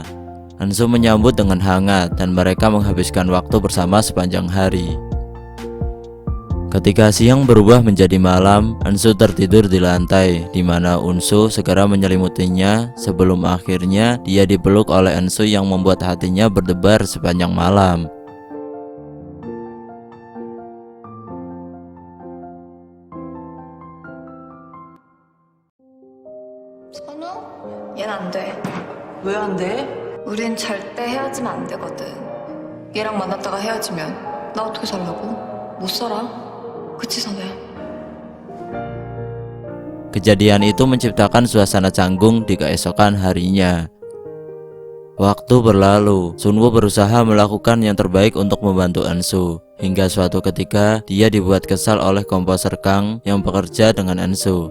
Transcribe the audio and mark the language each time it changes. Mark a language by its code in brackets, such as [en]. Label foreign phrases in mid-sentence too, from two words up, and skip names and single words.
[id] Eunsu menyambut dengan hangat dan mereka menghabiskan waktu bersama sepanjang hari. Ketika siang berubah menjadi malam, Ansu tertidur di lantai, di mana Unsu segera menyelimutinya sebelum akhirnya dia dipeluk oleh Ansu yang membuat hatinya berdebar sepanjang malam. [ko] 선우? 얘는 안 돼. 왜 안 돼? 우린 절대 헤어지면 안 되거든. 얘랑 만났다가 헤어지면 나 어떻게 살라고? 못 살아. 그치, 선우야? [id] Kejadian itu menciptakan suasana canggung di keesokan harinya. Waktu berlalu, Sunwoo berusaha melakukan yang terbaik untuk membantu Ansu. Hingga suatu ketika, dia dibuat kesal oleh komposer Kang yang bekerja dengan Ansu.